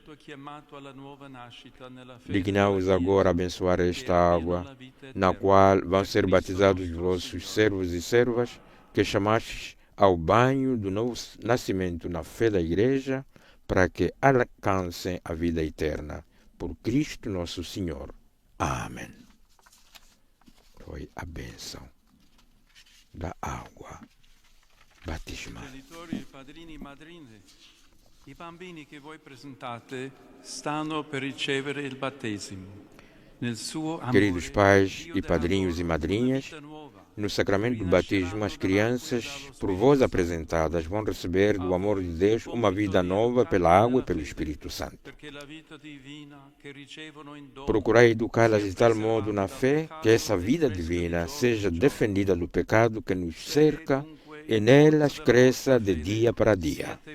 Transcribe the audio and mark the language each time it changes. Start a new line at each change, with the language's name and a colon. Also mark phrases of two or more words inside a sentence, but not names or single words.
Portuguese: Dignaos agora abençoar esta água, na qual vão ser batizados os vossos servos e servas, que chamastes ao banho do novo nascimento na fé da Igreja, para que alcancem a vida eterna. Por Cristo nosso Senhor. Amém. Foi a bênção da água batismal.
Italian: Genitori, padrini, madrine, i bambini che voi presentate stanno per ricevere il battesimo. Nel suo amore,
Portuguese: Queridos pais e padrinhos e madrinhas, no sacramento do batismo, as crianças, por vós apresentadas, vão receber do amor de Deus uma vida nova pela água e pelo Espírito Santo. Procurai educá-las de tal modo na fé que essa vida divina seja defendida do pecado que nos cerca e nelas cresça de dia para dia.